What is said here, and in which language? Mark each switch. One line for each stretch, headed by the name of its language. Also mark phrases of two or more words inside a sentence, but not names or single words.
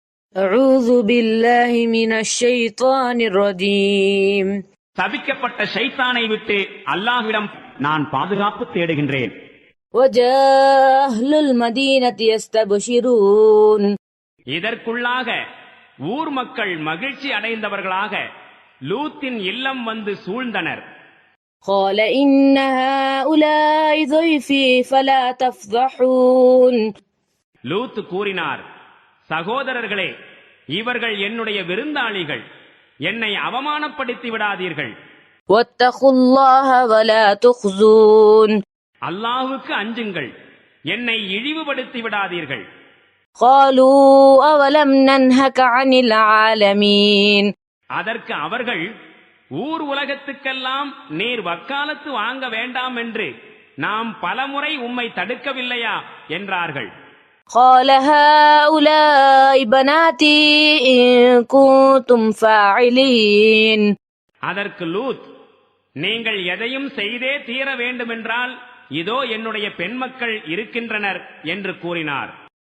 Arabic: أعوذ بالله من الشيطان الرجيم
Tamil: சபிக்கப்பட்ட ஷைத்தானை விட்டு அல்லாஹ்விடம் நான் பாதுகாப்பு தேடுகின்றேன்.
Arabic: وجاء أهل المدينة يستبشرون
Tamil: இதற்குள்ளாக ஊர் மக்கள் மகிழ்ச்சி அடைந்தவர்களாக லூத்தின் இல்லம் வந்து சூழ்ந்தனர்.
Arabic: قال إن هؤلاء ضيفي فلا تفضحون
Tamil: லூத் கூறினார், சகோதரர்களே, இவர்கள் என்னுடைய விருந்தாளிகள், என்னை அவமானப்படுத்தி விடாதீர்கள்.
Arabic: واتقوا الله ولا تخزون
Tamil: அல்லாஹ்வுக்கு அஞ்சுங்கள், என்னை இழிவுபடுத்தி விடாதீர்கள்.
Arabic: قالوا أولم ننهك عن العالمين
Tamil: அதற்கு அவர்கள், ஊர் உலகத்துக்கெல்லாம் நீர் வக்காலத்து வாங்க வேண்டாம் என்று நாம் பலமுறை உம்மை தடுக்கவில்லையா என்றார்கள்.
Arabic: قال هؤلاء بناتي إن كنتم فاعلين
Tamil: அதற்கு லூத், நீங்கள் எதையும் செய்தே தீர வேண்டுமென்றால் இதோ என்னுடைய பெண்மக்கள் இருக்கின்றனர் என்று கூறினார்.